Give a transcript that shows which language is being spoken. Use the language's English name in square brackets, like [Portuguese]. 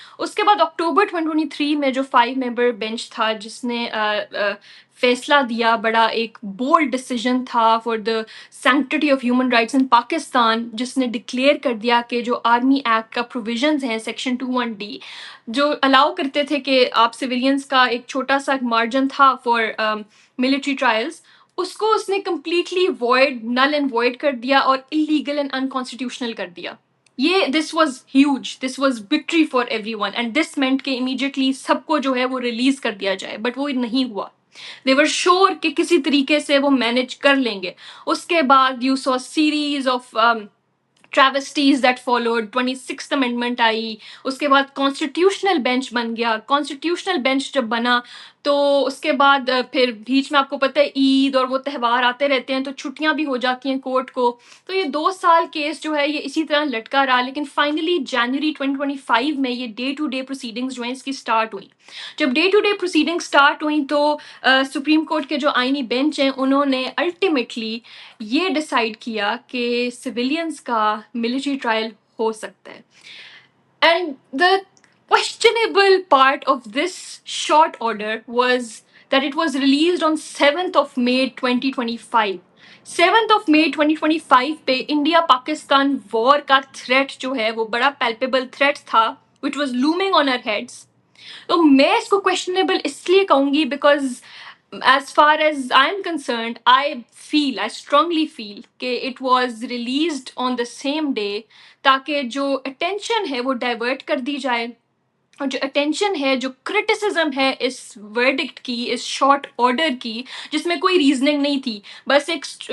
[Urdu] اس کے بعد اکتوبر 2023 میں جو 5 ممبر بینچ تھا جس نے فیصلہ دیا, بڑا ایک بولڈ ڈیسیجن تھا [English] for the sanctity of human rights in Pakistan, [Urdu] جس نے ڈکلیئر کر دیا کہ جو آرمی ایکٹ کا پروویژنز ہیں سیکشن 21D جو الاؤ کرتے تھے کہ آپ سویلینس کا ایک چھوٹا سا مارجن تھا فار ملٹری ٹرائلز, اس کو اس نے completely wide, null and wide کر دیا اور انلیگل اینڈ انکانسٹیٹیوشنل کر دیا. یہ [English] this was huge, this was victory for everyone, [Urdu] and this meant کہ امیڈیٹلی سب کو جو ہے وہ ریلیز کر دیا جائے, بٹ وہ نہیں ہوا. [English] they were sure [Urdu] کہ کسی طریقے سے وہ مینج کر لیں گے. اس کے بعد [English] you saw series of travesties that followed. [Urdu] 26th amendment آئی, اس کے بعد کانسٹیٹیوشنل بینچ بن گیا. کانسٹیٹیوشنل بینچ جب بنا تو اس کے بعد پھر بیچ میں آپ کو پتہ ہے عید اور وہ تہوار آتے رہتے ہیں تو چھٹیاں بھی ہو جاتی ہیں کورٹ کو. تو یہ 2 سال کیس جو ہے یہ اسی طرح لٹکا رہا, لیکن فائنلی جنوری 2025 میں یہ ڈے ٹو ڈے پروسیڈنگز جو ہیں اس کی سٹارٹ ہوئی. جب day to day proceeding start ہوئی تو سپریم کورٹ کے جو آئینی بینچ ہیں انہوں نے الٹیمیٹلی یہ ڈیسائیڈ کیا کہ سویلینس کا ملٹری ٹرائل ہو سکتا ہے. [English] And the questionable part of this short order was that it was released on 7th of May 2025. [Urdu] 7th of May 2025 پہ انڈیا پاکستان وار کا تھریٹ جو ہے وہ بڑا palpable تھریٹ تھا [English] which was looming on our heads. [Urdu] تو میں اس کو questionable اس لیے کہوں گی [English] because as far as I am concerned, I strongly feel [Urdu] کہ [English] it was released on the same day [Urdu] تاکہ جو attention ہے وہ divert کر دی جائے, اور جو اٹینشن ہے, جو کرٹیسزم ہے اس ورڈکٹ کی, اس شارٹ آرڈر کی, جس میں کوئی ریزننگ نہیں تھی, بس ایک